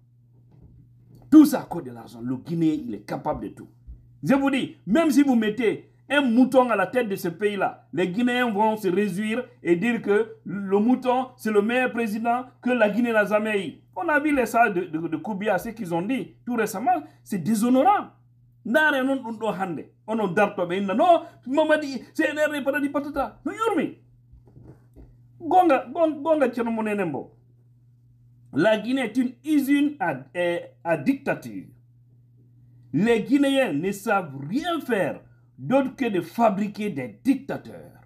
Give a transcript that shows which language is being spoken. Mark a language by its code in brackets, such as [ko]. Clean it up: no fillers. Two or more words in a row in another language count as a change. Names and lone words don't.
[fr] Tout ça à cause de l'argent. Le Guinéen, il est capable de tout. Je vous dis, même si vous mettez un mouton à la tête de ce pays-là, les Guinéens vont se réjouir et dire que le mouton, c'est le meilleur président que la Guinée n'a jamais eu. On a vu les salles de Koubia, ce qu'ils ont dit tout récemment, c'est déshonorant. [ff] Nare non do hande onon darto be inna no Mamadi [fr] c'est un paradis [ff] patata no yurmi gonga Thierno Mouneh Nembo. [fr] La Guinée est une usine à dictature. Les Guinéens ne savent rien faire d'autre que de fabriquer des dictateurs.